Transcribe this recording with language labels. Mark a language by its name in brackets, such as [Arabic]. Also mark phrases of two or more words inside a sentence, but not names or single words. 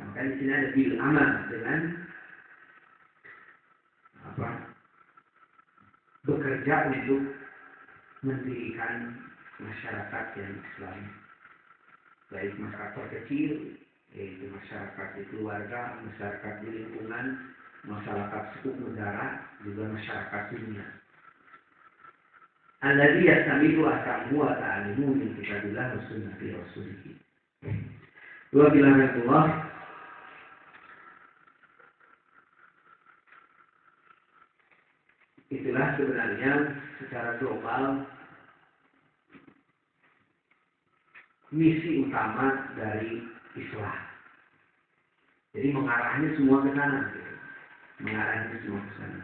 [Indonesian] Maka di sini ada [Arabic] بالعمل, [Indonesian] dengan bekerja untuk mendirikan masyarakat yang Islam, baik masyarakat kecil, yaitu masyarakat di keluarga, masyarakat di lingkungan, masyarakat suku negara, juga masyarakat dunia. [Arabic] الذي يستمد أحكامه وتعاليمه من كتاب الله وسنة رسوله. وبالله [Indonesian] itulah sebenarnya secara global misi utama dari Islam. Jadi mengarahnya semua ke sana, mengarahnya semua ke sana.